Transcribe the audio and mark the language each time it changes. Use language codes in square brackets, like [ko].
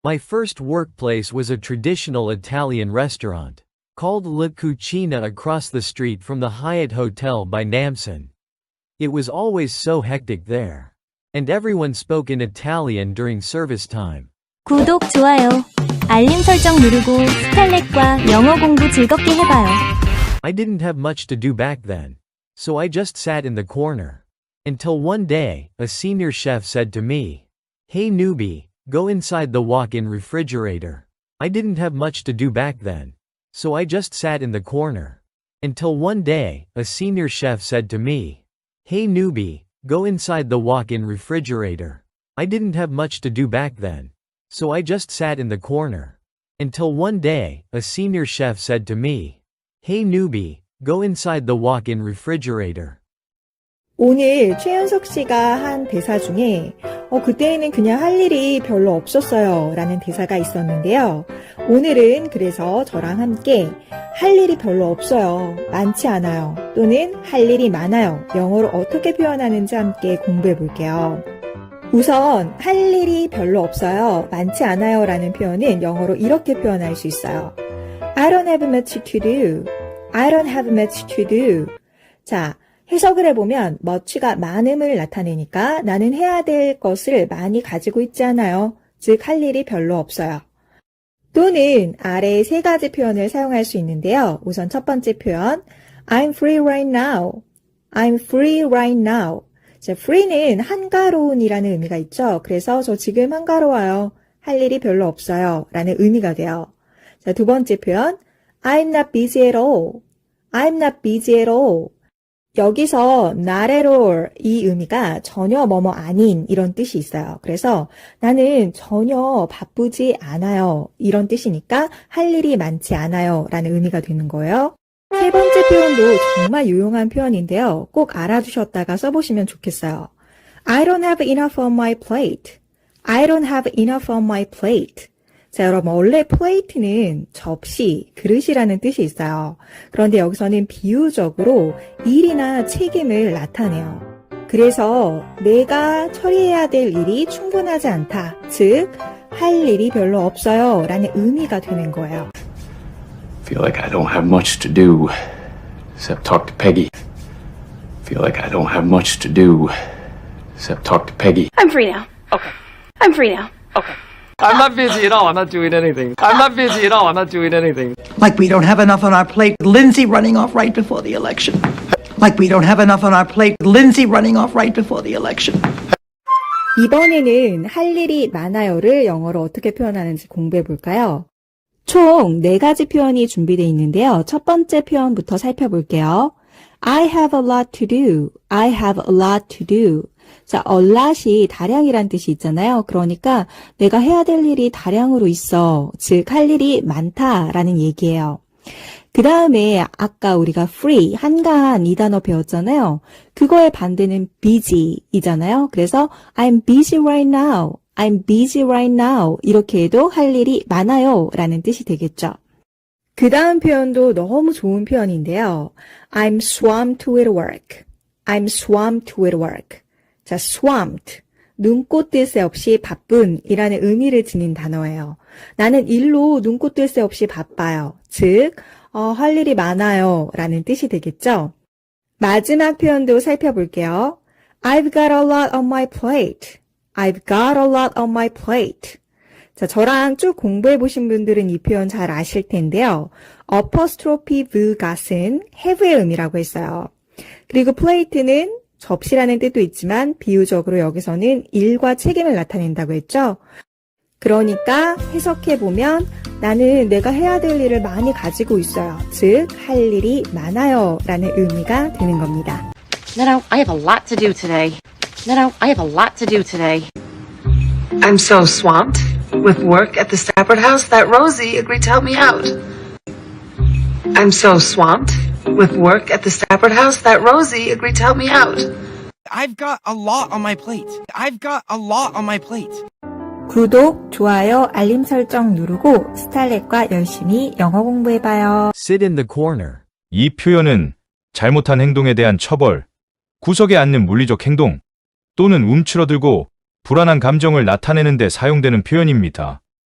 [en] My first workplace was a traditional Italian restaurant called La Cucina across the street from the Hyatt Hotel by Namsan. It was always so hectic there. And everyone spoke in Italian during service time. [ko] 구독, 좋아요, 알림 설정 누르고 스탈렛과 영어 공부 즐겁게 해봐요. [en] I didn't have much to do back then. So I just sat in the corner. Until one day, a senior chef said to me, "Hey newbie, go inside the walk-in refrigerator." I didn't have much to do back then. So I just sat in the corner. Until one day, a senior chef said to me, "Hey newbie, go inside the walk-in refrigerator." I didn't have much to do back then. So I just sat in the corner. Until one day, a senior chef said to me, "Hey newbie, go inside the walk-in refrigerator." [ko] 오늘 최윤석 씨가 한 대사 중에 그때는 그냥 할 일이 별로 없었어요 라는 대사가 있었는데요. 오늘은 그래서 저랑 함께 할 일이 별로 없어요, 많지 않아요, 또는 할 일이 많아요, 영어로 어떻게 표현하는지 함께 공부해 볼게요. 우선 할 일이 별로 없어요, 많지 않아요 라는 표현은 영어로 이렇게 표현할 수 있어요. [en] I don't have much to do. I don't have much to do. [ko] 자, 해석을 해보면 much가 많음을 나타내니까 나는 해야 될 것을 많이 가지고 있지 않아요. 즉, 할 일이 별로 없어요. 또는 아래 세 가지 표현을 사용할 수 있는데요. [en] 우선 첫 번째 표현, I'm free right now. I'm free right now. [ko] 자, free는 한가로운이라는 의미가 있죠. 그래서 저 지금 한가로워요, 할 일이 별로 없어요 라는 의미가 돼요. [en] 자, 두 번째 표현, I'm not busy at all. I'm not busy at all. [ko] 여기서 not at all 이 의미가 전혀 뭐뭐 아닌 이런 뜻이 있어요. 그래서 나는 전혀 바쁘지 않아요 이런 뜻이니까 할 일이 많지 않아요 라는 의미가 되는 거예요. 세 번째 표현도 정말 유용한 표현인데요. 꼭 알아두셨다가 써보시면 좋겠어요. [en] I don't have enough on my plate. I don't have enough on my plate. [ko] 자, 여러분, 원래 plate는 접시, 그릇이라는 뜻이 있어요. 그런데 여기서는 비유적으로 일이나 책임을 나타내요. 그래서 내가 처리해야 될 일이 충분하지 않다. 즉, 할 일이 별로 없어요 라는 의미가 되는 거예요. [en] Feel like I don't have much to do except talk to Peggy. Feel like I don't have much to do except talk to Peggy. I'm free now. Okay. I'm free now. Okay. I'm not busy at all. I'm not doing anything. I'm not busy at all. I'm not doing anything. Like we don't have enough on our plate. Lindsay running off right before the election. Like we don't have enough on our plate. Lindsay running off right before the election. [ko] 이번에는 할 일이 많아요를 영어로 어떻게 표현하는지 공부해 볼까요? 총 4가지 표현이 준비되어 있는데요. 첫 번째 표현부터 살펴볼게요. [en] I have a lot to do. I have a lot to do. [ko] 자, a lot이 다량이란 뜻이 있잖아요. 그러니까 내가 해야 될 일이 다량으로 있어. 즉, 할 일이 많다라는 얘기예요. 그 다음에 아까 우리가 free, 한가한 이 단어 배웠잖아요. 그거의 반대는 busy이잖아요. [en] 그래서 I'm busy right now. I'm busy right now. [ko] 이렇게 해도 할 일이 많아요 라는 뜻이 되겠죠. 그 다음 표현도 너무 좋은 표현인데요. [en] I'm swamped with work. I'm swamped with work. 자, swamped. [ko] 눈꽃 뜰 새 없이 바쁜 이라는 의미를 지닌 단어예요. 나는 일로 눈꽃 뜰 새 없이 바빠요. 즉, 할 일이 많아요 라는 뜻이 되겠죠. 마지막 표현도 살펴볼게요. [en] I've got a lot on my plate. I've got a lot on my plate. [ko] 자, 저랑 쭉 공부해 보신 분들은 이 표현 잘 아실 텐데요. apostrophe v got은 have의 의미라고 했어요. 그리고 plate는 접시라는 뜻도 있지만 비유적으로 여기서는 일과 책임을 나타낸다고 했죠. 그러니까 해석해보면 나는 내가 해야 될 일을 많이 가지고 있어요. 즉, 할 일이 많아요 라는 의미가 되는 겁니다. [en] No, I have a lot to do today. No, I have a lot to do today. I'm so swamped with work at the Stafford House that Rosie agreed to help me out. I'm so swamped with work at the Stafford House that Rosie agreed to help me out. I've got a lot on my plate. I've got a lot on my plate. [ko] 구독, 좋아요, 알림 설정 누르고 스탈렛과 열심히 영어 공부해봐요. [en] Sit in the corner. [ko] 이 표현은 잘못한 행동에 대한 처벌, 구석에 앉는 물리적 행동 또는 움츠러들고 불안한 감정을 나타내는 데 사용되는 표현입니다.